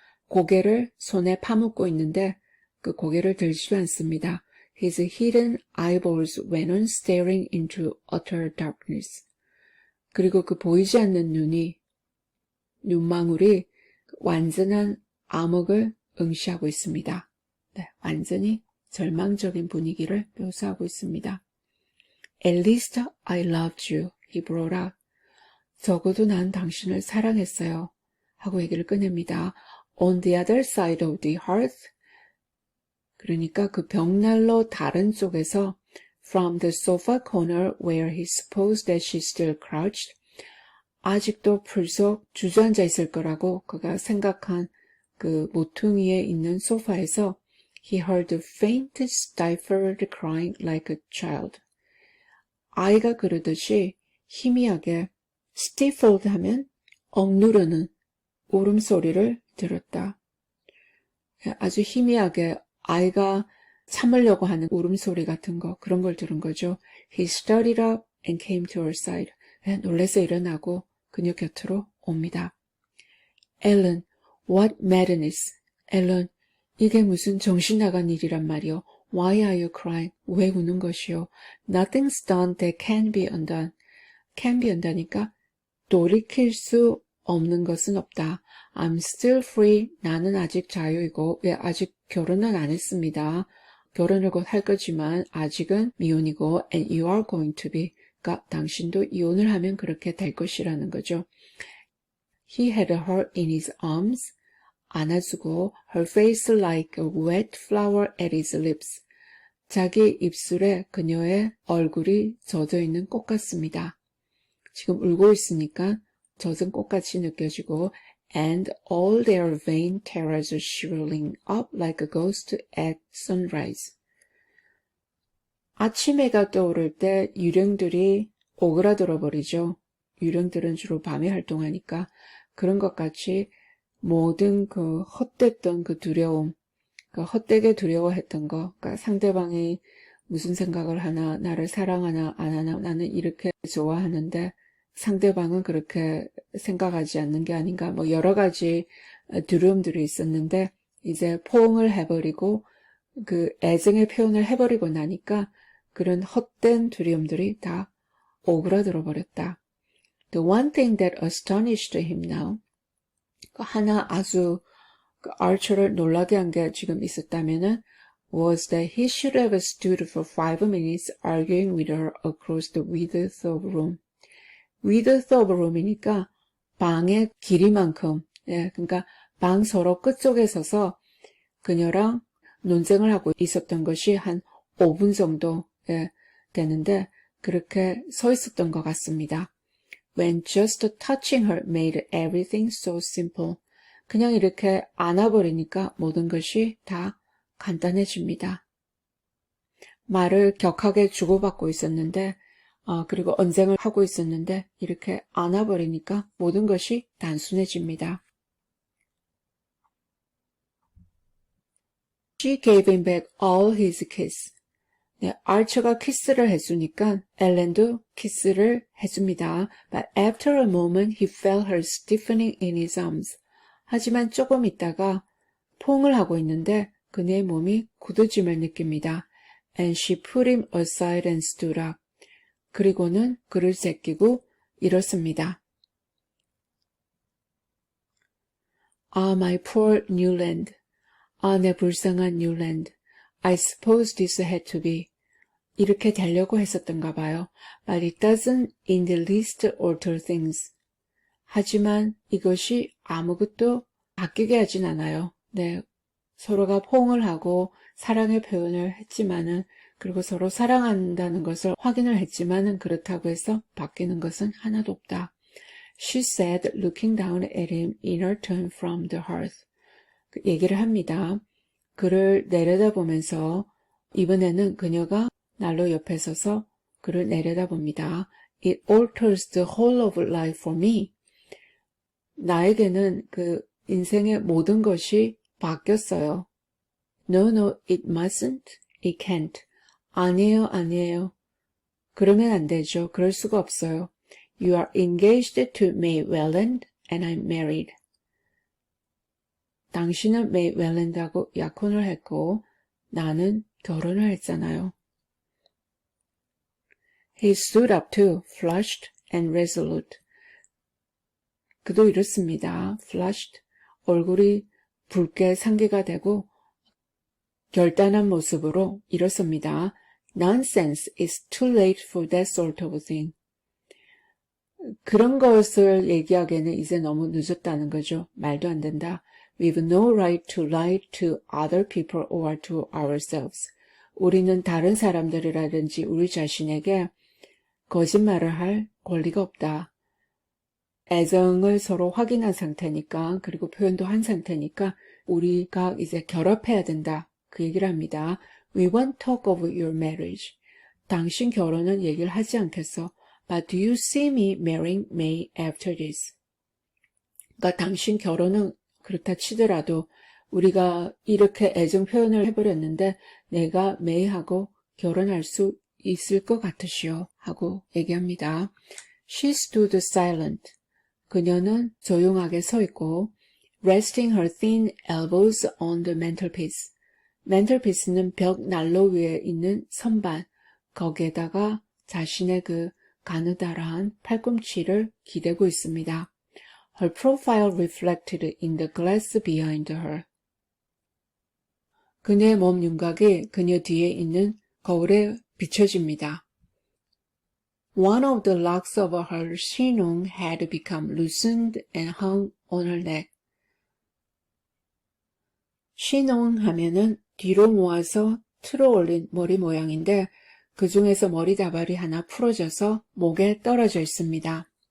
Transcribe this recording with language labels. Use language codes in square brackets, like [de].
[ko] 고개를 손에 파묻고 있는데 그 고개를 들지도 않습니다. [en] His hidden eyeballs went on staring into utter darkness. [ko] 그리고 그 보이지 않는 눈망울이 완전한 암흑을 응시하고 있습니다. 네, 완전히 절망적인 분위기를 묘사하고 있습니다. [en] At least I loved you, he brought up. [ko] 적어도 난 당신을 사랑했어요. 하고 얘기를 꺼냅니다. [en] On the other side of the hearth. [ko] 그러니까 그 벽난로 다른 쪽에서 [en] from the sofa corner where he supposed that she still crouched. [ko] 아직도 풀속 주저앉아 있을 거라고 그가 생각한 그 모퉁이에 있는 소파에서 [en] he heard a faint stifled crying like a child. [ko] 아이가 그러듯이 희미하게 stifled 하면 억누르는 울음소리를 들었다. 아주 희미하게 아이가 참으려고 하는 울음소리 같은 거 그런 걸 들은 거죠. [en] He started up and came to her side. [ko] 놀라서 일어나고 그녀 곁으로 옵니다. [en] Ellen, what madness. [ko] 앨런, 이게 무슨 정신 나간 일이란 말이오. [en] Why are you crying? [ko] 왜 우는 것이오? [en] Nothing's done that can be undone. can be undone [ko] 니까 돌이킬 수 없는 것은 없다. [en] I'm still free. [ko] 나는 아직 자유이고 왜 아직 결혼은 안 했습니다. 결혼을 곧 할 거지만 아직은 미혼이고 [en] and you are going to be. [ko] 그러니까 당신도 이혼을 하면 그렇게 될 것이라는 거죠. [en] He had her in his arms. [ko] 안아주고 [en] her face like a wet flower at his lips. [ko] 자기 입술에 그녀의 얼굴이 젖어있는 꽃 같습니다. 지금 울고 있으니까 젖은 꽃같이 느껴지고 [en] and all their vain terrors shriveling up like a ghost at sunrise. [ko] 아침 해가 떠오를 때 유령들이 오그라들어 버리죠. 유령들은 주로 밤에 활동하니까 그런 것 같이 모든 그 헛됐던 그 두려움, 그 헛되게 두려워했던 거, 그러니까 상대방이 무슨 생각을 하나, 나를 사랑하나 안 하나, 나는 이렇게 좋아하는데 상대방은 그렇게 생각하지 않는 게 아닌가, 뭐 여러 가지 두려움들이 있었는데 이제 포옹을 해버리고 그 애정의 표현을 해버리고 나니까 그런 헛된 두려움들이 다 오그라들어 버렸다. [en] The one thing that astonished him now, [ko] 하나 아주 아처를 놀라게 한 게 지금 있었다면은 [en] was that he should have stood for 5 minutes arguing with her across the width of room. width of room [ko] 이니까 방의 길이만큼, 예, 그러니까 방 서로 끝쪽에 서서 그녀랑 논쟁을 하고 있었던 것이 한 5분 정도 되는데 그렇게 서 있었던 것 같습니다. [en] When just touching her made everything so simple. [ko] 그냥 이렇게 안아버리니까 모든 것이 다 간단해집니다. 말을 격하게 주고받고 있었는데 그리고 언쟁을 하고 있었는데 이렇게 안아버리니까 모든 것이 단순해집니다. [en] She gave him back all his kiss. [ko] 네, 알처가 키스를 해주니까 엘렌도 키스를 해줍니다. [en] But after a moment he felt her stiffening in his arms. [ko] 하지만 조금 있다가 포옹을 하고 있는데 그녀의 몸이 굳어짐을 느낍니다. [en] And she put him aside and stood up. [ko] 그리고는 그를 제끼고 일었습니다. [en] Ah, my poor Newland. [ko] 아, 내 불쌍한 Newland. [en] I suppose this had to be. [ko] 이렇게 되려고 했었던가 봐요. [en] But it doesn't in the least alter things. [ko] 하지만 이것이 아무것도 바뀌게 하진 않아요. 네, 서로가 포옹을 하고 사랑의 표현을 했지만은 그리고 서로 사랑한다는 것을 확인을 했지만은 그렇다고 해서 바뀌는 것은 하나도 없다. [en] She said, looking down at him in her turn from the hearth. [ko] 얘기를 합니다. 그를 내려다보면서 이번에는 그녀가 난로 옆에 서서 그를 내려다봅니다. [en] It alters the whole of life for me. [ko] 나에게는 그 인생의 모든 것이 바뀌었어요. [en] No, no, it mustn't. It can't. [ko] 아니에요, 아니에요. 그러면 안 되죠. 그럴 수가 없어요. [en] You are engaged to May Welland and I'm married. [ko] 당신은 May Welland하고 약혼을 했고 나는 결혼을 했잖아요. [en] He stood up too, flushed and resolute. [ko] 그도 이렇습니다. flushed, 얼굴이 붉게 상기가 되고 결단한 모습으로 일었습니다. [en] Nonsense, it's too late for that sort of thing. [ko] 그런 것을 얘기하기에는 이제 너무 늦었다는 거죠. 말도 안 된다. [en] We've no right to lie to other people or to ourselves. [ko] 우리는 다른 사람들이라든지 우리 자신에게 거짓말을 할 권리가 없다. 애정을 서로 확인한 상태니까 그리고 표현도 한 상태니까 우리가 이제 결합해야 된다. 그 얘기를 합니다. [en] We won't talk of your marriage. [ko] 당신 결혼은 얘기를 하지 않겠어. [en] But do you see me marrying May after this? [ko] 그러니까 당신 결혼은 그렇다 치더라도 우리가 이렇게 애정 표현을 해버렸는데 내가 May하고 결혼할 수 있을 것 같으시오 하고 얘기합니다. [en] She stood silent. [ko] 그녀는 조용하게 서 있고 [en] resting her thin elbows on the mantelpiece. [ko] mantelpiece는 벽 난로 위에 있는 선반, 거기에다가 자신의 그 가느다란 팔꿈치를 기대고 있습니다. [en] Her profile reflected in the glass behind her. [ko] 그녀의 몸 윤곽이 그녀 뒤에 있는 거울에 비춰집니다. [en] One of the locks of her chignon had become loosened and hung on her neck. [ko] chignon 하면은 뒤로 모아서 틀어 올린 머리 모양인데 그 중에서 머리 다발이 하나 풀어져서 목에 떨어져 있습니다.